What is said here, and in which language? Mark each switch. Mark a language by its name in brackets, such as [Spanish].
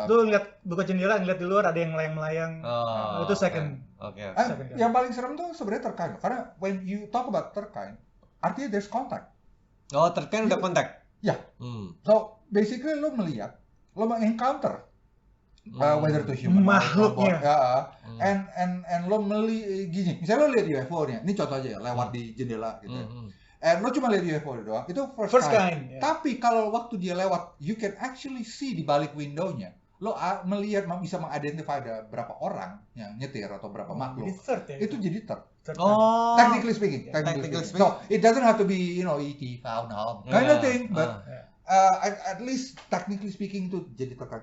[Indonesian] lu buka jendela, ngeliat di luar ada yang melayang-melayang. Itu second. Yang paling serem tuh sebenarnya terkait. [English] Karena when you talk about terkait, artinya there's contact. [Indonesian] Oh, terkait udah kontak. Ya. So basically lu melihat, lu encounter whether itu human makhluknya. And lo gini, misalnya lo lihat UFO nya, ini contoh aja ya, lewat di jendela gitu. Lo cuma lihat UFO doang, itu first kind. Tapi kalau waktu dia lewat, [English] you can actually see [Indonesian] di balik window-nya. Lo melihat, bisa mengidentify ada berapa orang yang nyetir atau berapa makhluk. Itu jadi third. Technically speaking. [English] So it doesn't have to be, ET found home kind of thing, but at least technically speaking [Indonesian] itu jadi third.